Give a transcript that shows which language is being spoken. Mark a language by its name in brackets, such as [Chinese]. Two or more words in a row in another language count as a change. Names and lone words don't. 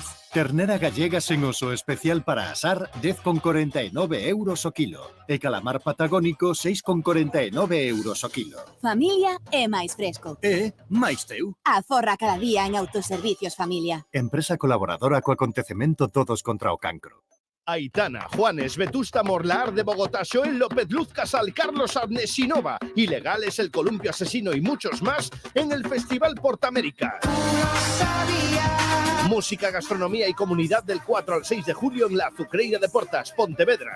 [Galician] Ternera gallega sen oso especial para asar, 10,49 € o kilo. E calamar patagónico, 6,49 € o kilo. Familia é máis fresco. E máis teu. Aforra cada día en Autoservicios Familia. Empresa colaboradora co acontecemento Todos contra o Cancro. [Spanish] Aitana, Juanes, Vetusta Morlaar de Bogotá, Joel López Luz Casal, Carlos Arnesinova, Ilegales, El Columpio Asesino y muchos más en el Festival Portamérica. Música, gastronomía y comunidad del 4 al 6 de julio en la Azucreira de Portas, Pontevedra.